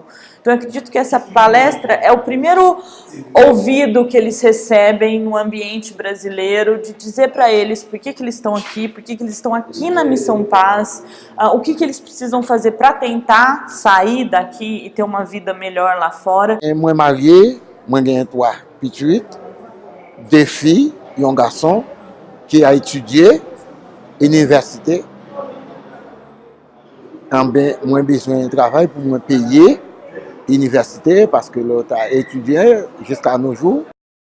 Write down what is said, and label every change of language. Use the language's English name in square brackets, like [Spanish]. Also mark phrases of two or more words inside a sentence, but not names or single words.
[Portuguese] Então eu acredito que essa palestra é o primeiro ouvido que eles recebem no ambiente brasileiro, de dizer para eles por que eles estão aqui, por que eles estão aqui na Missão Paz, o que eles precisam fazer para tentar sair daqui e ter uma vida melhor lá fora. [French] Moi marié, moi j'ai 3 petites, 2 filles et un garçon qui a étudié à l'université. Moi besoin de travail pour me payer l'université parce que l'autre a étudié jusqu'à nos jours.